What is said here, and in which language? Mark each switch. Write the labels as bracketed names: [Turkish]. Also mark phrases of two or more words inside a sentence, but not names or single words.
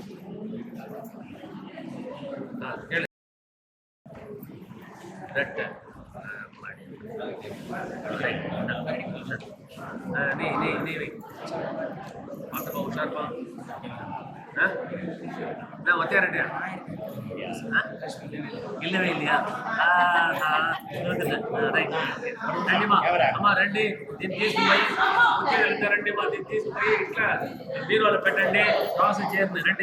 [Tamil] கேளு. ரெட்டு நீ வை. பார்த்துப்பா, உஷார்ப்பா. ஒத்தையா ரெட்டியா? இல்லவே இல்லையா? [Telugu] రైట్ రండిమా అమ్మా రండి. దీన్ని తీసుకుపోయి రండిమా. దీన్ని తీసుకుపోయి ఇట్లా బీరువాలో పెట్టండి. రాసి చేయండి. రండి.